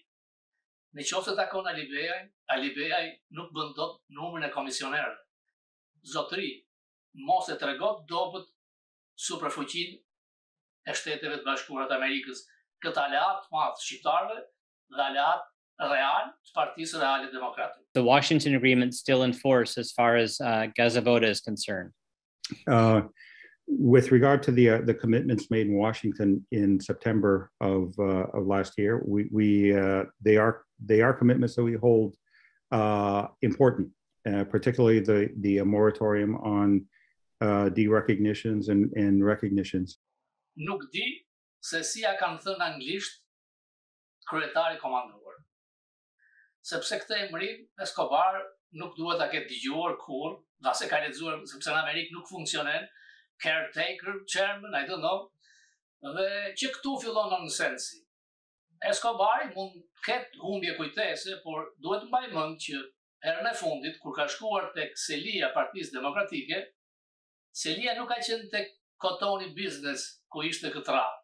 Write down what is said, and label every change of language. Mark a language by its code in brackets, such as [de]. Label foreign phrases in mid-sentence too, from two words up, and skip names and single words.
[sq] Nëse takon Ali Beaj nuk bën dot numrin e komisionerëve. Zotëri, mos e tregot dobët superfuqinë e Shteteve të Bashkuara të Amerikës, këtë aleat të madh shqiptarëve dhe aleat real të Partisë Reale Demokratike. [en] The Washington Agreement still in force as far as Gazavoda is concerned? With regard to the commitments made in Washington in September of last year, they are commitments that we hold important, particularly the moratorium on derecognitions and recognitions. [sq] Nuk di se si ja kanë thënë anglisht kryetari komanduar. Sepse këtë emrin Escobar nuk duhet ta ketë dëgjuar kurrë, dase ka lexuar sepse në Amerikë nuk funksionon [en] caretaker, chairman, I don't know, [sq] dhe që këtu fillon nonsensi. Escobari mund ketë humbje kujtese, por duhet të mbaj mend që herën e fundit, kur ka shkuar tek selia Partisë Demokratike, selia nuk ka qenë tek Kotoni Business, ku ishte këtë radhë.